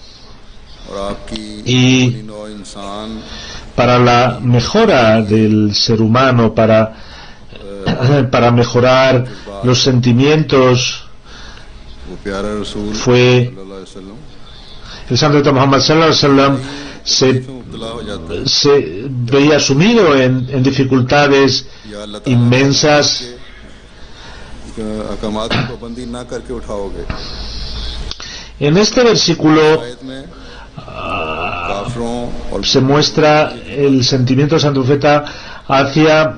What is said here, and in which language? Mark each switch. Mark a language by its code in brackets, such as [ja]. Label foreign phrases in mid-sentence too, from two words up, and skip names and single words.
[es] y para la mejora del ser humano, para mejorar los sentimientos, fue el santo Muhammad [ar] صلى الله عليه وسلم [es] se veía sumido en dificultades inmensas. En este versículo se muestra el sentimiento del Santo Profeta hacia